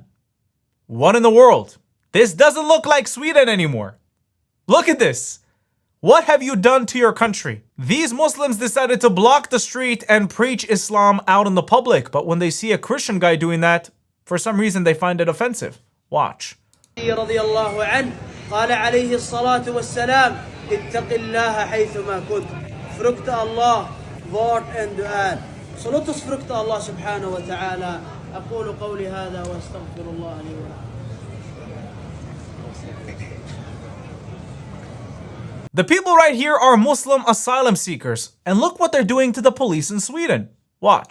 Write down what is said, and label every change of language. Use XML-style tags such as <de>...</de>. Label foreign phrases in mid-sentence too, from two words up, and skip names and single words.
<en>What in the world? This doesn't look like Sweden anymore. Look at this. What have you done to your country? These Muslims decided to block the street and preach Islam out in the public, but when they see a Christian guy doing that, for some reason they find it offensive. Watch.</en> <ar>قال عليه الصلاة والسلام اتق الله حيثما كنت</ar> <sv>frukta Allah vart än du är. Så låt oss frukta Allah</sv> <ar>سبحانه وتعالى أقول قولي هذا وأستغفر الله لي ولكم.</ar> <en>The people right here are Muslim asylum seekers, and look what they're doing to the police in Sweden. Watch.</en>